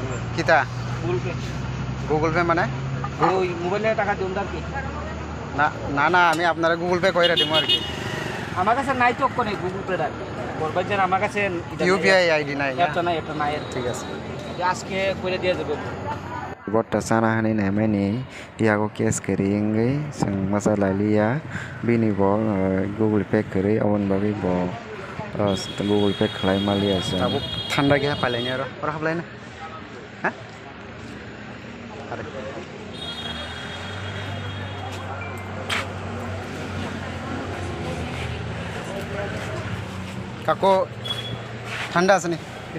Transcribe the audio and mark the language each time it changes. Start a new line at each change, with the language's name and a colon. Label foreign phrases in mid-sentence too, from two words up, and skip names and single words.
Bangla: কিতা গুগল পে মানে ওই মোবাইলে টাকা দিন দাও কি না আমি আপনারা গুগল পে কইরা দিমু আর কি আমার কাছে নাই তো কোনে গুগল পে রাখ বলবাইছেন আমার কাছে ইউপিআই আইডি নাই এটা নাই ঠিক আছে আজকে কইরা দিয়া দেব
Kok Borok: Bota sana hani na mani iago kes keri ingai sang masalah lia bini bo Google Pay keri awan babi bo Google Pay khlai malia sa
Bangla: Abu ঠান্ডা গিয়া পাইলাইনি আর ওরা হাবলাই না হ্যাঁ আরে কাকো ঠান্ডা আছে নি